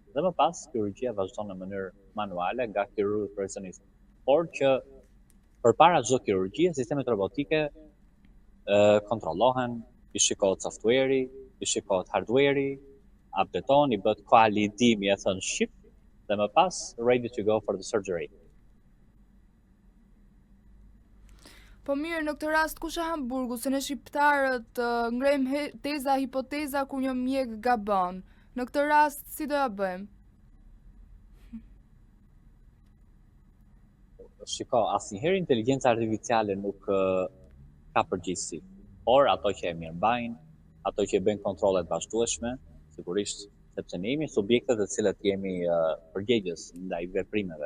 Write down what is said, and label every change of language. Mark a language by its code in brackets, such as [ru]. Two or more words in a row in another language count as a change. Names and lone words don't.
[sq] Dhe më pas kirurgjia vazhdon në mënyrë manuale nga kirurg profesionist. Por që përpara çdo kirurgjie, sistemet robotike kontrollohen, i shikohet software-i, i shikohet hardware-i, updatohen, i bëhet koalidimi, e thon ship, dhe më pas [en] ready to go for the surgery. [sq] Po mirë, në këtë rast kush e han burgu, se ne shqiptarët ngrejmë teza, hipoteza kur një mjek gabon. Në këtë rast si do ja bëjmë? Shiko, asnjëherë inteligjenca artificiale nuk ka përgjegjësi, por ato që e mirëmbajnë, ato që bëjnë kontrollet vazhdueshme, sigurisht, sepse ne jemi subjekte të cilët jemi përgjegjës ndaj veprimeve.